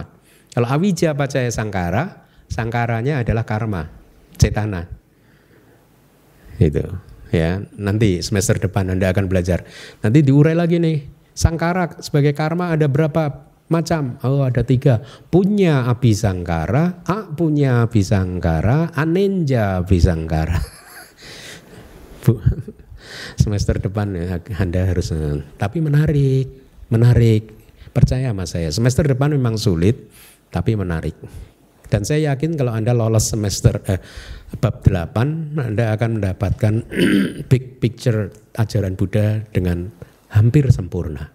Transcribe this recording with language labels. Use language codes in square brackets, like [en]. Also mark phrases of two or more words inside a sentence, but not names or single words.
[id] Kalau [pi] awija pacaya sangkara, [id] sangkaranya adalah karma, cetana. Itu ya, nanti semester depan Anda akan belajar. Nanti diurai lagi nih. Sangkara sebagai karma ada berapa macam? Oh, ada 3. [pi] Punya abhisangkara, punya abhisangkara, anenja abhisangkara. [id] Semester depan ya, Anda harus. Tapi menarik. Percaya sama saya. Semester depan memang sulit, tapi menarik. Dan saya yakin kalau Anda lolos semester bab 8, Anda akan mendapatkan [en] big picture [id] ajaran Buddha dengan hampir sempurna.